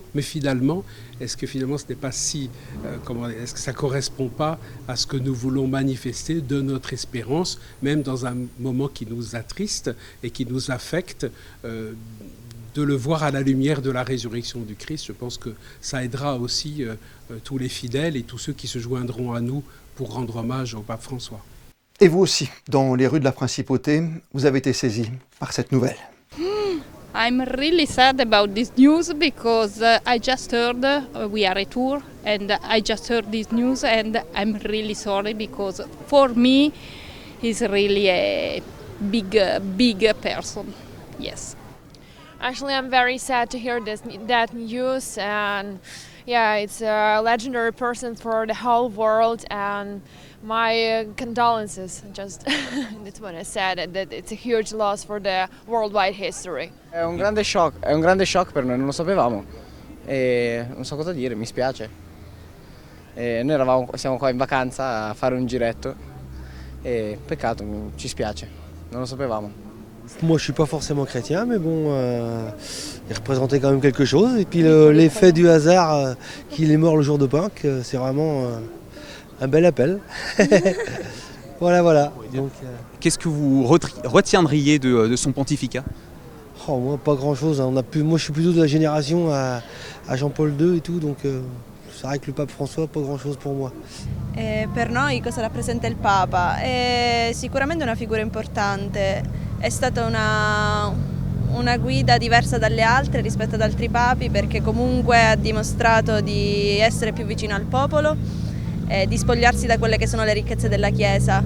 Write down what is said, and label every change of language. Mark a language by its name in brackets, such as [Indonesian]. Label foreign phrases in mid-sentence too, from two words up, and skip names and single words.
[French] Mais finalement, est-ce que ce n'est pas est-ce que ça ne correspond pas à ce que nous voulons manifester de notre espérance, même dans un moment qui nous attriste et qui nous affecte, de le voir à la lumière de la résurrection du Christ? Je pense que ça aidera aussi tous les fidèles et tous ceux qui se joindront à nous pour rendre hommage au pape François. Et vous aussi, dans les rues de la Principauté, vous avez été saisis par cette nouvelle. [English] I'm really sad about this news because I just heard we are at tour and I just heard this news and I'm really sorry because for me he's really a big person. Yes. Actually, I'm very sad to hear that news, and yeah, it's a legendary person for the whole world, and my condolences. Just that's what I said, that it's a huge loss for the worldwide history. [Italian] È un grande shock per noi, non lo sapevamo e non so cosa dire, mi spiace. Noi siamo qua in vacanza a fare un giretto e peccato, ci spiace, non lo sapevamo. [French] Moi je suis pas forcément chrétien, mais bon, il représentait quand même quelque chose. Et puis l'effet du hasard qu'il est mort le jour de Pâques, c'est vraiment un bel appel. Voilà. Donc, Qu'est-ce que vous retiendriez de son pontificat ? moi pas grand chose. Moi je suis plutôt de la génération à Jean-Paul II et tout, donc c'est vrai que le pape François, pas grand chose pour moi. [Italian] Per noi cosa rappresenta il Papa? È sicuramente una figura importante, è stata una guida diversa dalle altre rispetto ad altri papi perché comunque ha dimostrato di essere più vicino al popolo e di spogliarsi da quelle che sono le ricchezze della Chiesa.